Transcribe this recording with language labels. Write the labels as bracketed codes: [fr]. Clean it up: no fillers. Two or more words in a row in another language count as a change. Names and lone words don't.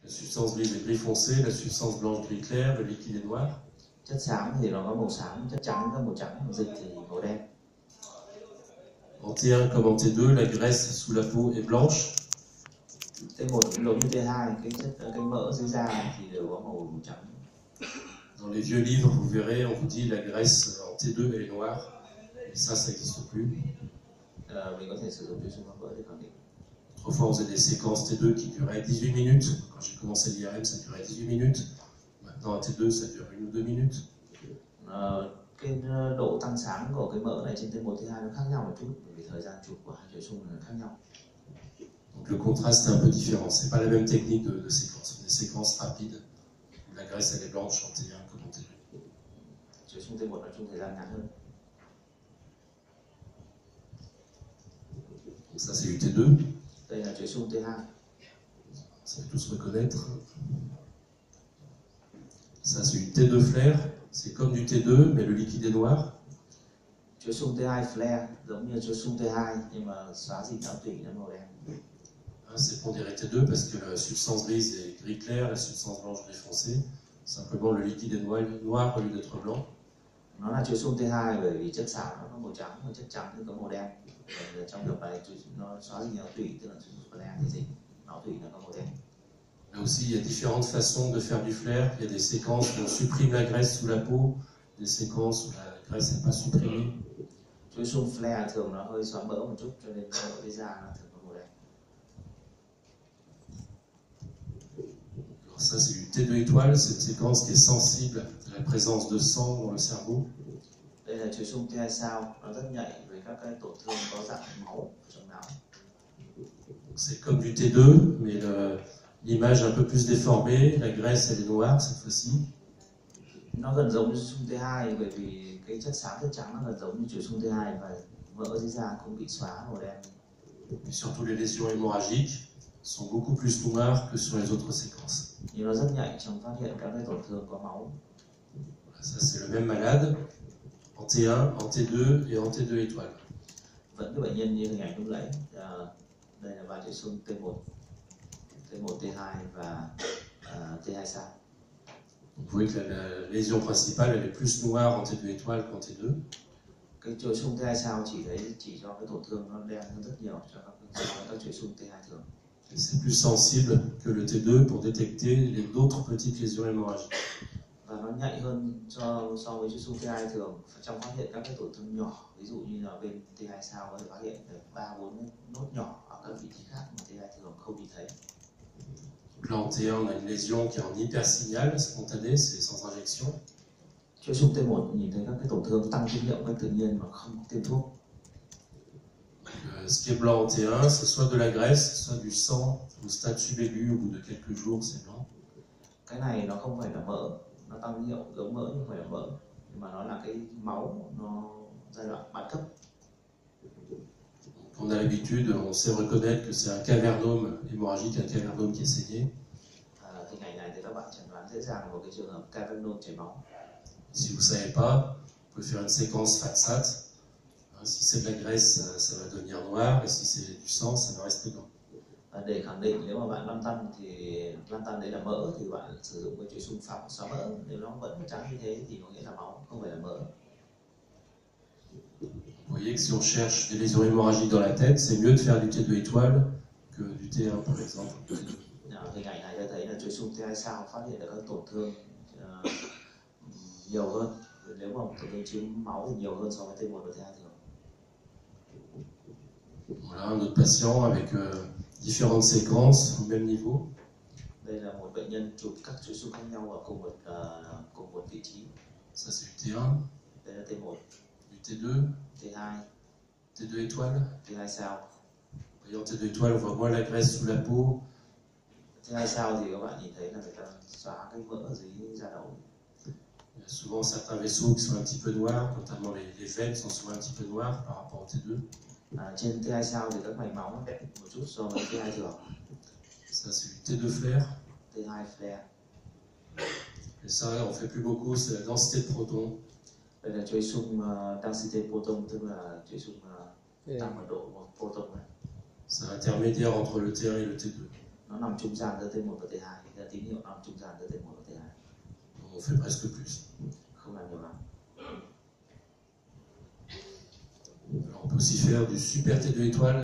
[fr] substance grise et gris foncé, la substance blanche gris clair, le liquide est noir. [vi] Chất xám thì nó có màu xám, chất trắng có màu trắng, dịch thì màu đen. [fr] En T1 comme en T2, la graisse sous la peau est blanche. [vi] T1 cũng giống như T2, cái mỡ dưới da thì đều có màu trắng. [fr] Dans les vieux livres, vous verrez, on vous dit la graisse en T2 elle est noire, et ça n'existe plus. [vi] Mình có thể sử dụng chuỗi xung quanh vỡ để khẳng định. [fr] Autrefois, on faisait des séquences T2 qui duraient 18 minutes. Quand j'ai commencé l'IRM, ça durait 18 minutes. Maintenant, en T2, ça dure 1 ou 2 minutes. [vi] Cái độ tăng sáng của cái mỡ này trên T1, T2 nó khác nhau một chút, bởi vì thời gian chụp của hai chuỗi xung là khác nhau. [fr] Donc le contraste est un peu différent. C'est pas la même technique de séquence. Des séquences rapides où la graisse elle est blanche en T1 comme en T2. [vi] Chuỗi xung T1 nói chung thời gian ngắn hơn. [fr] Donc ça c'est du T2. [vi] Đây là chuỗi xung T2. [fr] Ça va tous reconnaître. Ça c'est du T2 flair. C'est comme du T2 mais le liquide est noir. [vi] Chuỗi xung T2 flare giống như chuỗi xung T2 nhưng mà xóa dinh não tủy nó màu đen. [fr] C'est pondéré T2 parce que la substance grise est gris clair, la substance blanche gris foncé. Simplement le liquide est noir au lieu d'être blanc. [vi] Nó là chuỗi xung T2 bởi vì chất xám nó có màu trắng, mà chất trắng thì có màu đen. Và trong trường này nó xóa dinh não tủy, tức là chuỗi xung flare thì dinh não tủy nó có màu đen. [fr] Là aussi, il y a différentes façons de faire du flair. Il y a des séquences où on supprime la graisse sous la peau, des séquences où la graisse n'est pas supprimée. [vi] Chuỗi xung flare thường nó hơi xóa mỡ một chút, cho nên mỡ dưới da nó thường có màu đen. [fr] Alors ça, c'est du T2 étoile. C'est une séquence qui est sensible à la présence de sang dans le cerveau. [vi] Đây là chuỗi xung T2 sao, nó rất nhạy với các cái tổn thương có dạng máu trong não. [fr] C'est comme du T2, mais l'image est un peu plus déformée. La graisse, elle est noire cette fois-ci. [vi] Nó gần giống như xung T2 bởi vì cái chất xám chất trắng nó gần giống như chuỗi xung T2 và mỡ dưới da cũng bị xóa màu đen. [fr] Et surtout les lésions hémorragiques sont beaucoup plus noires que sur les autres séquences. [vi] Nhưng nó rất nhạy trong phát hiện các cái tổn thương có máu. [fr] Ça c'est le même malade en T1, en T2 et en T2 étoile. [vi] Vẫn cái bệnh nhân như hình ảnh lúc nãy. Đây là ba chuỗi xung T1, T1, T2 và T2 sao. [fr] Vous voyez que la lésion principale elle est plus noire en T2 étoile qu'en T2. [vi] Cái chuỗi xung T2 sao chỉ cho cái tổn thương nó đen hơn rất nhiều so với các chuỗi xung T2 thường. [fr] C'est plus sensible que le T2 pour détecter d'autres petites lésions hémorragiques. [vi] Và nó nhạy hơn so với chuỗi xung T2 thường trong phát hiện các cái tổn thương nhỏ, ví dụ như là bên T2 sao có thể phát hiện được 3-4 nốt nhỏ ở các vị trí khác mà T2 thường không nhìn thấy. [fr] Donc là en T1 on a une lésion qui est en hypersignal spontané, c'est sans injection. [vi] Chuỗi xung T1 nhìn thấy các cái tổn thương tăng tín hiệu cách tự nhiên mà không tiêm thuốc. [fr] Ce qui est blanc en T1, c'est soit de la graisse, soit du sang au stade subaigu, au bout de quelques jours, c'est blanc. [vi] Cái này nó không phải là mỡ, nó tăng tín hiệu giống mỡ nhưng không phải là mỡ, nhưng mà nó là cái máu, nó giai đoạn ban cấp. [fr] On a l'habitude, on sait reconnaître que c'est un cavernome hémorragique, un cavernome qui est saigné. [vi] Hình ảnh này thì các bạn chẩn đoán dễ dàng một cái trường hợp cavernome chảy máu. [fr] Si vous ne savez pas, vous pouvez faire une séquence FATSAT. Si c'est de la graisse, ça va devenir noir, et si c'est du sang, ça va rester blanc. [vi] Và để khẳng định nếu mà bạn lăn tăn đấy là mỡ thì bạn sử dụng cái chuỗi xung xóa mỡ. Nếu nó vẫn trắng như thế thì có nghĩa là máu, không phải là mỡ. [fr] Vous voyez que si on cherche des lésions hémorragiques dans la tête, c'est mieux de faire du T2 étoile que du T1 par exemple. [vi] Hình ảnh này cho thấy là chuỗi xung T2 sao phát hiện được các tổn thương nhiều hơn. Nếu mà tổn thương chiếm máu thì nhiều hơn so với T1 và T2 thường. [fr] Voilà un autre patient avec différentes séquences au même niveau. [vi] Đây là một bệnh nhân chụp các chuỗi xung khác nhau ở cùng một vị trí. [fr] Ça c'est du T1. [vi] Đây là T1. [fr] Du T2. [vi] T2. [fr] T2 étoile. [vi] T2 sao. [fr] Et en T2 étoile, on voit moins la graisse sous la peau. [vi] T2 sao thì các bạn nhìn thấy là người ta xóa cái mỡ ở dưới da đầu. [fr] Il y a souvent certains vaisseaux qui sont un petit peu noirs, notamment les veines sont souvent un petit peu noires par rapport au T2. [vi] Trên T2 sao thì các mạch máu nó đẹp một chút so với T2 thường. [fr] Ça c'est du T2 flair. [vi] T2 flare. [fr] Et ça, on fait plus beaucoup, c'est la densité de protons. [vi] Đây là chuỗi xung [en] density proton, [vi] tức là chuỗi xung tăng mật độ một proton này. [fr] C'est intermédiaire entre le T1 et le T2. [vi] Nó nằm trung gian giữa T1 và T2, tín hiệu nằm trung gian giữa T1 và T2. [fr] On fait presque plus. [vi] Không làm nhiều lắm. [fr] Alors, on peut aussi faire du super T2 étoile.